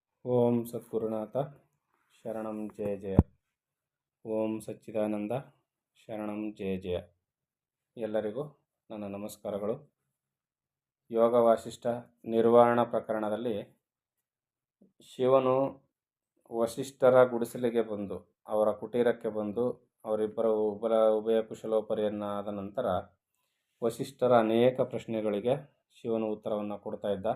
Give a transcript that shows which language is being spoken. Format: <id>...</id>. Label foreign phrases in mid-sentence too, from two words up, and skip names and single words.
<sa>ಓಂ ಸದ್ಗುರುನಾಥ ಶರಣಂ ಜಯ ಜಯ. ಓಂ ಸಚ್ಚಿದಾನಂದ ಶರಣಂ ಜಯ ಜಯ.</sa> <kn>ಎಲ್ಲರಿಗೂ ನನ್ನ ನಮಸ್ಕಾರಗಳು. ಯೋಗ ವಾಸಿಷ್ಠ ನಿರ್ವಾಣ ಪ್ರಕರಣದಲ್ಲಿ ಶಿವನು ವಸಿಷ್ಠರ ಗುಡಿಸಲಿಗೆ ಬಂದು ಅವರ ಕುಟೀರಕ್ಕೆ ಬಂದು ಅವರಿಬ್ಬರ ಉಭಯ ಕುಶಲೋಪರಿಯನ್ನಾದ ನಂತರ ವಸಿಷ್ಠರ ಅನೇಕ ಪ್ರಶ್ನೆಗಳಿಗೆ ಶಿವನು ಉತ್ತರವನ್ನು ಕೊಡ್ತಾ ಇದ್ದ.</kn>